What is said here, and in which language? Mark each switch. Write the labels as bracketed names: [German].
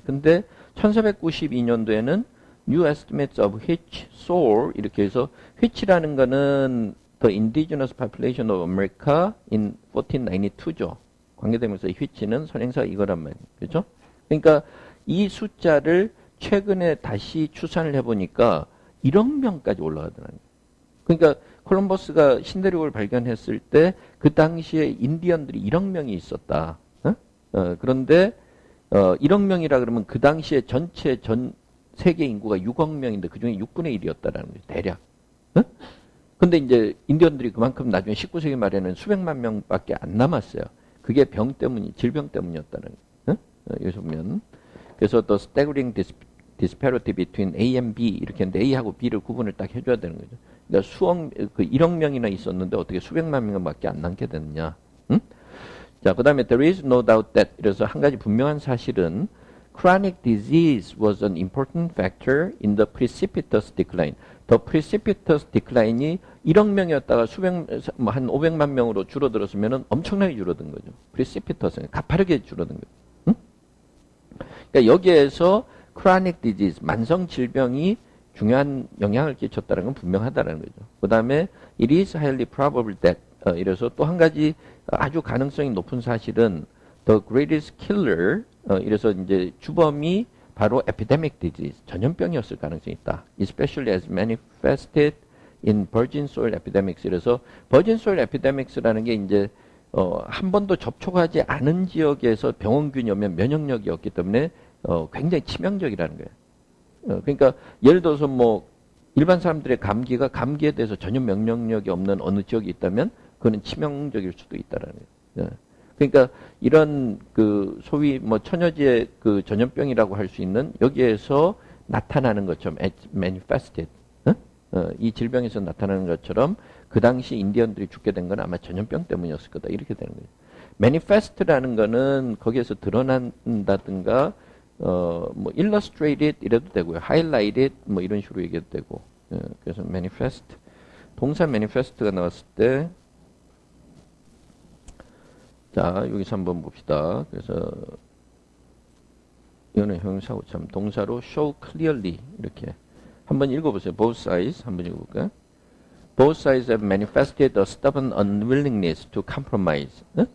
[Korean] 근데 1492년도에는 [English] New estimates of which soar [Korean] 이렇게 해서 which라는 거는 [English] the indigenous population of America in 1492죠. [Korean] 관계대명사 which는 선행사 이거란 말이에요. 그렇죠? 그러니까 이 숫자를 최근에 다시 추산을 해보니까 1억 명까지 올라가더라고요. 그러니까 콜럼버스가 신대륙을 발견했을 때 그 당시에 인디언들이 1억 명이 있었다. 그런데 1억 명이라 그러면 그 당시에 전체 세계 인구가 6억 명인데 그중에 6분의 1이었다라는 거죠. 대략. 근데 이제 인디언들이 그만큼 나중에 19세기 말에는 수백만 명밖에 안 남았어요. 그게 질병 때문이었다는 거예요. 여기서 보면. 그래서 또 [English] staggering disparity between A and B [Korean] 이렇게 했는데 A하고 B를 구분을 딱 해줘야 되는 거죠. 그러니까 1억 명이나 있었는데 어떻게 수백만 명밖에 안 남게 됐느냐. 자, 그 다음에 [English] there is no doubt that [Korean] 이래서 한 가지 분명한 사실은 [English] chronic disease was an important factor in the precipitous decline. The precipitous decline이 [Korean] 1억 명이었다가 한 500만 명으로 줄어들었으면 엄청나게 줄어든 거죠. precipitous, 가파르게 줄어든 거죠. 그러니까 여기에서 [English] chronic disease, [Korean] 만성 질병이 중요한 영향을 끼쳤다는 건 분명하다는 거죠. 그 다음에 [English] it is highly probable that [Korean] 이래서 또 한 가지 아주 가능성이 높은 사실은 [English] the greatest killer [Korean] 이래서 이제 주범이 바로 [English] epidemic disease, [Korean] 전염병이었을 가능성이 있다. [English] especially as manifested in virgin soil epidemics. [Korean] 이래서 virgin soil epidemics라는 게 이제 한 번도 접촉하지 않은 지역에서 병원균이 오면 면역력이 없기 때문에 굉장히 치명적이라는 거예요. 그러니까 예를 들어서 뭐 일반 사람들의 감기에 대해서 전혀 면역력이 없는 어느 지역이 있다면 그거는 치명적일 수도 있다라는 거예요. 그러니까 이런 그 소위 뭐 천여지의 그 전염병이라고 할 수 있는 여기에서 나타나는 것처럼 manifested 이 질병에서 나타나는 것처럼 그 당시 인디언들이 죽게 된 건 아마 전염병 때문이었을 거다 이렇게 되는 거예요. manifest라는 거는 거기에서 드러난다든가 뭐 illustrated 이래도 되고요. highlighted 뭐 이런 식으로 얘기해도 되고. 그래서 manifest 동사 manifest가 나왔을 때 자, 여기서 한번 봅시다. 그래서 이거는 형용사고 참 동사로 [English] show clearly [Korean] 이렇게 한번 읽어보세요. [English] both sides [Korean] 한번 읽어볼까요? [English] Both sides have manifested a stubborn unwillingness to compromise.